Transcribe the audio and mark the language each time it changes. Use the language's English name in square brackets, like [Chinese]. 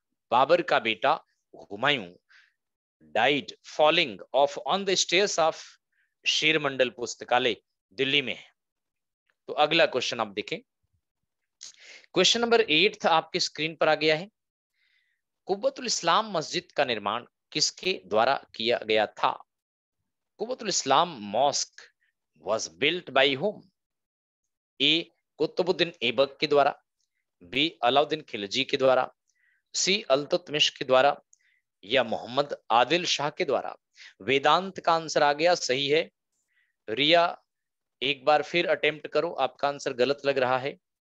[Hindi] बाबर का बेटा Humayun [English] died falling off on the stairs of [Hindi] शेर मंडल पुस्तकालय दिल्ली में है। तो अगला क्वेश्चन आप देखें, क्वेश्चन नंबर 8 आपके स्क्रीन पर आ गया है। कुव्वतुल इस्लाम मस्जिद का निर्माण किसके द्वारा किया गया था? [English] Quwwatul Islam mosque was built by whom? [Hindi] ए कुतुबुद्दीन ऐबक के द्वारा, बी अलाउद्दीन खिलजी के द्वारा, सी अल्तुतमिश के द्वारा, या मोहम्मद आदिल शाह के द्वारा। वेदांत का आंसर आ गया, सही है। रिया एक बार फिर अटेम्प्ट करो, आपका आंसर गलत लग रहा है।